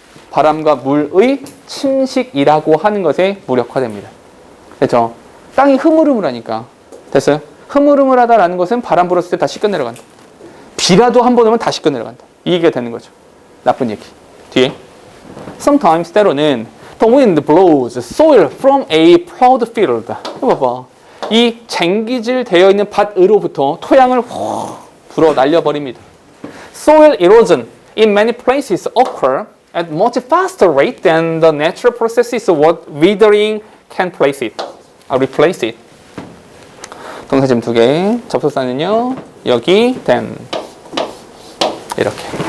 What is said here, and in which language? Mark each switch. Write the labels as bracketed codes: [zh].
[ko] 바람과 물의 침식이라고 하는 것에 무력화됩니다. 그렇죠? 땅이 흐물흐물하니까. 됐어요? 흐물흐물하다라는 것은 바람 불었을 때 다 씻겨 내려간다. 비라도 한 번 오면 다 씻겨 내려간다. 이 얘기가 되는 거죠. 나쁜 얘기. 뒤에. [en] Sometimes [ko] 때로는 [en] the wind blows soil from a plowed field. [ko] 봐봐. 이 쟁기질 되어 있는 밭으로부터 토양을 훅 불어 날려버립니다. [en] Soil erosion in many places occur at much faster rate than the natural processes what withering can replace it. [ko] 동사짐 2개, 접속사는요 여기 then 이렇게.